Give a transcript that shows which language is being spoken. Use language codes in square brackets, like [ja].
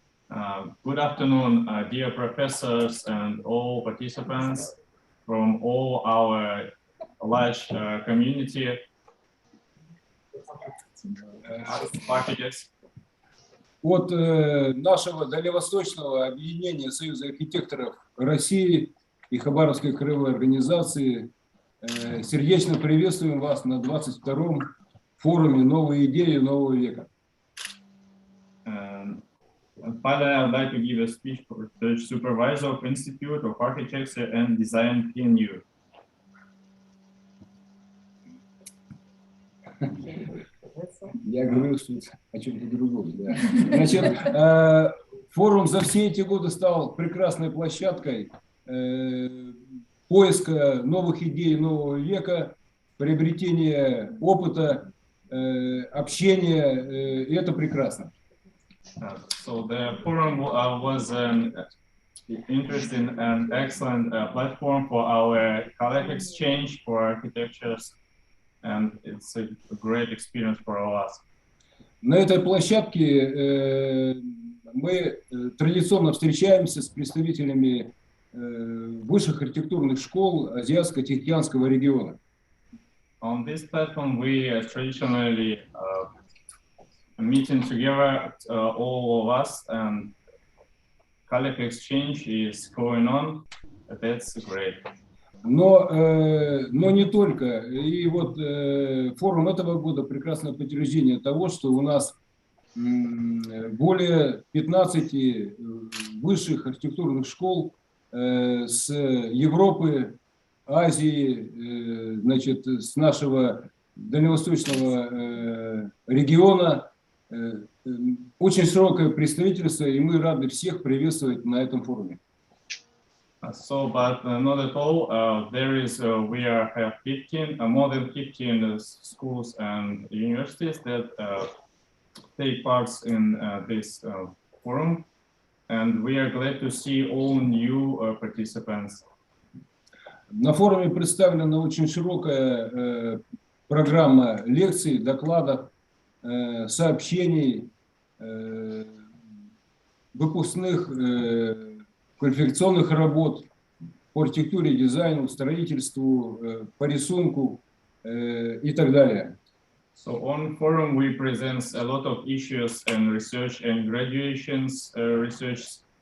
[en] Good afternoon, dear professors and all participants from all our large community packages. [ru] От нашего дальневосточного объединения Союза архитекторов России и Хабаровской краевой организации. Сердечно приветствуем вас на 22-м форуме «Новые идеи нового века». [en] Finally, I'd like to give a speech for the supervisor of Institute of Architecture and Design PNU. [ru] Я говорю о чем-то другом. Да. Значит, форум за все эти годы стал прекрасной площадкой поиска новых идей нового века, приобретения опыта, общения, и это прекрасно. [en] So the forum was an interesting and excellent platform for our colleague exchange for architectures, and it's a great experience for all of us. [ru] На этой площадке мы традиционно встречаемся с представителями высших архитектурных школ Азиатско-Тихоокеанского региона. [en] On this platform, we traditionally meeting together, all of us, and colleague exchange is going on. That's great. [ru] Но не только. И вот форум этого года прекрасное подтверждение того, что у нас более 15 высших архитектурных школ с Европы, Азии, значит, с нашего дальневосточного региона. Очень широкое представительство, и мы рады всех приветствовать на этом форуме. [en] So, but not at all. There is, we have 15, more than 15 schools and universities that take part in this forum, and we are glad to see all new participants. [ru] На форуме представлена очень широкая программа лекций, докладов, сообщений, выпускных квалификационных работ по архитектуре, дизайну, строительству, по рисунку и так далее. [en] So on forum we present a lot of issues and research and graduations research.